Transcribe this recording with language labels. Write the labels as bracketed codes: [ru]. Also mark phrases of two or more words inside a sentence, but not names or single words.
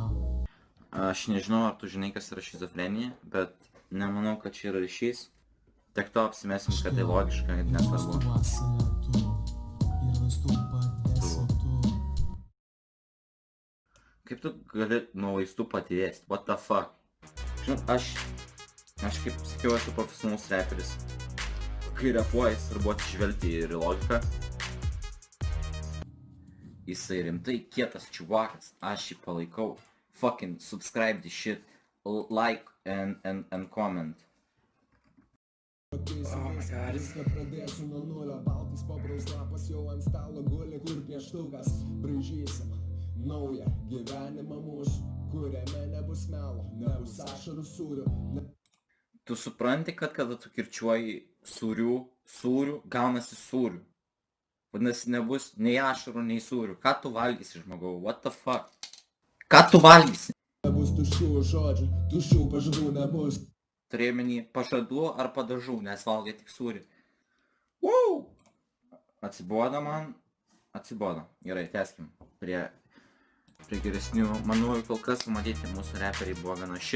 [lt] Aš nežinau, ar tu žinai, kas yra šizofrenija, bet nemanau, kad čia yra ryšys. Tik to apsimesim, kad tai logiška ir nesvarbu. Kaip tu gali nuo vaistų patirėsti? [en] What the fuck? [lt] Žinot, aš kaip sakiau, esu profesionalus reperis. Kai repuoja, svarbu atsižvelgti ir logiką. Jisai rimtai kietas čiuvakas. Aš jį palaikau. [en] Fucking subscribe this shit. Like and comment. Oh my god. [lt] Pradėsiu nuo nulio, baltas popieriaus lapas jau ant stalo guli, kur pieštukas. Braižysim naują gyvenimą mūsų, kuriame nebus melo, nebus ašarų sūrių. Tu supranti, kad kada tu kirčiuoji sūrių, gaunasi sūrių. Vadinasi, nebus nei ašarų, nei sūrių. Ką tu valgysi, žmogau? [en] What the fuck? [lt] Ką tu valgysi? Nebus tuščių žodžių, tuščių pažadų nebus. Turėjau menį pažadų ar padažų, nes valgai tik sūrį. Wow! Atsibodo man? Atsibodo. Gerai, tęskim. Prie geresnių manųjų kol kas, matyti, mūsų reperiai buvo gana shit.